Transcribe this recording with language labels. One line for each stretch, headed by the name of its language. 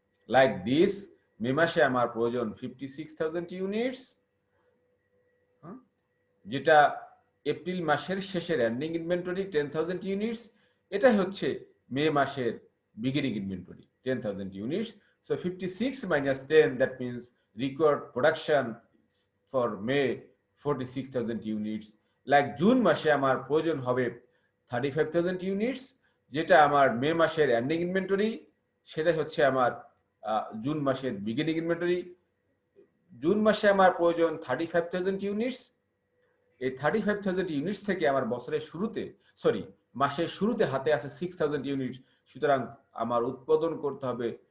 English: like this,
Bangla: মে মাসে আমার প্রয়োজন 56,000 ইউনিটস, যেটা এপ্রিল মাসের শেষের এন্ডিং ইনভেন্টরি 10,000 ইউনিটস। এটা হচ্ছে মে মাসের beginning inventory 10,000 units.
English: So 56 minus 10, that means required production for May 46,000 units.
Bangla: Like June মাসে আমার প্রয়োজন হবে 35,000 ইউনিটস, যেটা আমার মে মাসের এন্ডিং ইনভেন্টরি, সেটা হচ্ছে আমার জুন মাসের বিগিনিং ইনভেন্টরি। জুন মাসে আমার প্রয়োজন 35,000 ইউনিটস। এই 35,000 ইউনিটস থেকে আমার বছরের শুরুতে, মাসের শুরুতে হাতে আছে 6,000 ইউনিট। সুতরাং আমার উৎপাদন করতে হবে